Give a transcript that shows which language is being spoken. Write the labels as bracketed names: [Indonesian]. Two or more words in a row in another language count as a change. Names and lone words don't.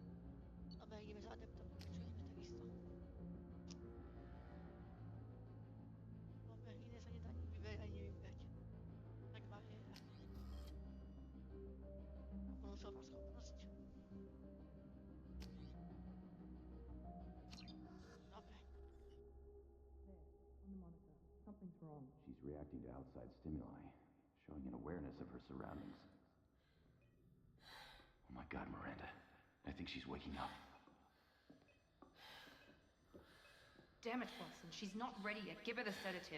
[Slovak] Dobre, ideme za adeptom, pokračujeme takisto. Dobre, iné sa nedá ani vyberať, ani nevybrať. Tak bariéra. Bonusová schopnosť. Dobre. [English] On the monitor. Something's wrong. She's reacting to outside stimuli, showing an awareness of her surroundings. Oh my God, Miranda. I think she's waking up. Damn it, Watson. She's not ready yet. Give her the sedative.